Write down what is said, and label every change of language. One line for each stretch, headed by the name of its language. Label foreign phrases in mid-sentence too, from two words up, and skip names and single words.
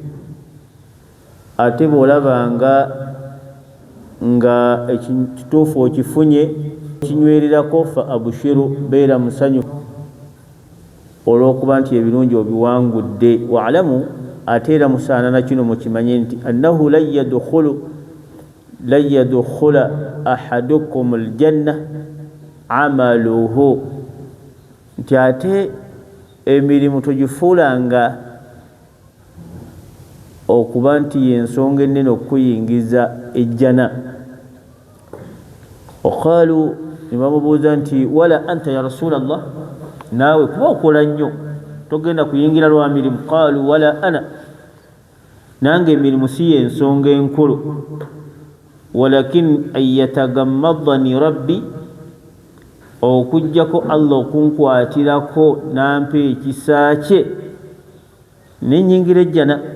Ganda: ate bw'olabanga nga ekituufu okifunye kinywererako
Arabic: فأبشر
Ganda: beera musanyu olw'okuba nti ebirungi obiwangudde waalamu ate era musaana na kino mukimanye nti
Arabic: أنه لن يدخل أحدكم الجنة عمله
Ganda: nti ate emirimu togifuulanga okuba nti yensonga ennene okukuyingiza ejjana waqaalu nebamubuuza nti
Arabic: ولا أنت يا رسول الله
Ganda: naawe kuba okola nnyo togenda kuyingira lwa mirimu
Arabic: قال ولا أنا
Ganda: nange emirimu si yensonga enkulu
Arabic: ولكن أن يتغمدني ربي
Ganda: okujjako allah okunkwatirako nampa ekisa kye nenyingira ejjana